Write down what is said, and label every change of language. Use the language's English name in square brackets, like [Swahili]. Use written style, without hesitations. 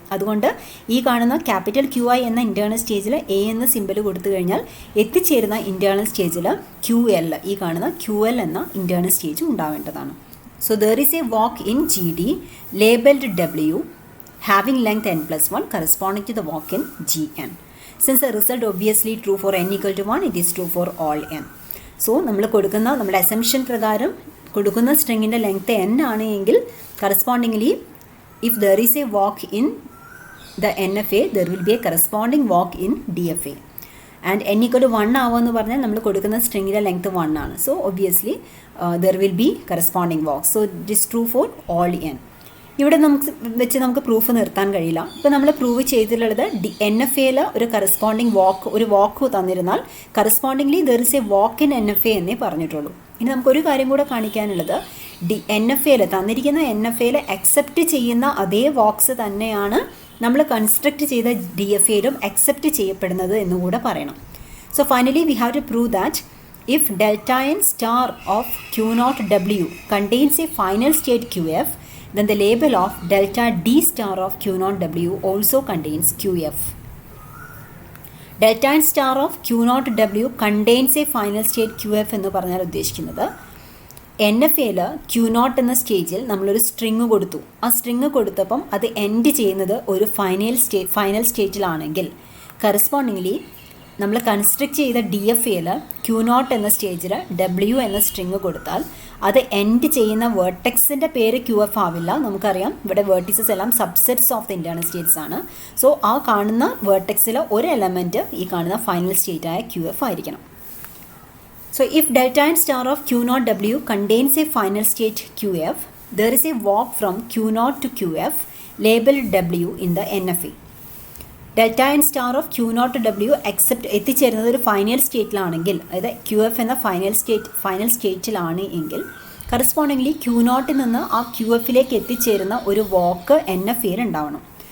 [Malayalam] അതുകൊണ്ട് ഈ കാണുന്ന ക്യാപിറ്റൽ ക്യൂ ഐ എന്ന ഇൻറ്റേർണൽ സ്റ്റേജിൽ എ എന്ന സിമ്പൽ കൊടുത്തു കഴിഞ്ഞാൽ എത്തിച്ചേരുന്ന ഇൻറ്റേർണൽ സ്റ്റേജിൽ ക്യൂ എൽ, ഈ കാണുന്ന ക്യൂ എൽ എന്ന internal stage ഉണ്ടാവേണ്ടതാണ്. [English] So there is a walk in G D labelled W having length n plus 1 corresponding to the walk in gn. Since the result obviously true for n equal to 1, it is true for all n. [Malayalam] So നമ്മൾ കൊടുക്കുന്ന നമ്മുടെ assumption പ്രകാരം കൊടുക്കുന്ന സ്ട്രിങ്ങിൻ്റെ length n ആണ് എങ്കിൽ correspondingly [English] if there is a walk in the N F A [Malayalam] there will be A corresponding walk in D F A. And n equal to 1 ആവുമെന്ന് പറഞ്ഞാൽ നമ്മൾ കൊടുക്കുന്ന സ്ട്രിങ്ങിൻ്റെ ലെങ്ത്ത് 1 ആണ്. [English] So obviously there will be corresponding walk. So it is true for all n. [Malayalam] ഇവിടെ നമുക്ക് proof നിർത്താൻ കഴിയില്ല. ഇപ്പോൾ നമ്മൾ പ്രൂവ് ചെയ്തിട്ടുള്ളത് എൻ എഫ് എയിൽ ഒരു കറസ്പോണ്ടിങ് ഒരു വാക്ക് തന്നിരുന്നാൽ correspondingly [English] there is a walk in N F A [Malayalam] എന്നേ പറഞ്ഞിട്ടുള്ളൂ. ഇനി നമുക്കൊരു കാര്യം കൂടെ കാണിക്കാനുള്ളത് എൻ എഫ് എയിൽ തന്നിരിക്കുന്ന എൻ എഫ് എയിൽ അക്സെപ്റ്റ് ചെയ്യുന്ന അതേ വാക്സ് തന്നെയാണ് നമ്മൾ കൺസ്ട്രക്ട് ചെയ്ത ഡി എഫ് എയിലും അക്സെപ്റ്റ് ചെയ്യപ്പെടുന്നത് എന്നുകൂടെ പറയണം. [English] So finally we have to prove that if delta n star of q0 w contains a final state qf, then the label of delta d star of q0 w also contains qf. Delta and star of Q naught W contains a final state Q F [Malayalam] എന്ന് പറഞ്ഞാൽ ഉദ്ദേശിക്കുന്നത് N F എയിൽ Q not എന്ന സ്റ്റേജിൽ നമ്മളൊരു string കൊടുത്തു. ആ string കൊടുത്തപ്പം അത് എൻഡ് ചെയ്യുന്നത് ഒരു ഫൈനൽ സ്റ്റേറ്റിലാണെങ്കിൽ കറസ്പോണ്ടിംഗ്ലി നമ്മൾ കൺസ്ട്രക്ട് ചെയ്ത ഡി എഫ് എയിൽ ക്യൂ നോട്ട് എന്ന സ്റ്റേജിൽ ഡബ്ല്യു എന്ന സ്ട്രിങ് കൊടുത്താൽ അത് എൻഡ് ചെയ്യുന്ന വേർട്ടെക്സിൻ്റെ പേര് ക്യു എഫ് ആവില്ല. നമുക്കറിയാം ഇവിടെ വേർട്ടിസസ് എല്ലാം subsets of the internal States ആണ്. സോ ആ കാണുന്ന വേർട്ടെക്സിൽ ഒരു എലമെൻറ്റ് ഈ കാണുന്ന ഫൈനൽ സ്റ്റേറ്റായ ക്യു എഫ് ആയിരിക്കണം. [English] So if delta and star of Q naught W contains a final state QF, there is a walk from Q naught to QF labeled W in the NFA. Delta and star of Q naught to W except [Malayalam] എത്തിച്ചേരുന്നത് ഒരു final സ്റ്റേറ്റിലാണെങ്കിൽ, അതായത് Q F എന്ന final സ്റ്റേറ്റിലാണ് എങ്കിൽ correspondingly Q നോട്ടിൽ നിന്ന് ആ Q എഫിലേക്ക് എത്തിച്ചേരുന്ന ഒരു വാക്ക് എൻ എഫ് എയിൽ ഉണ്ടാവണം.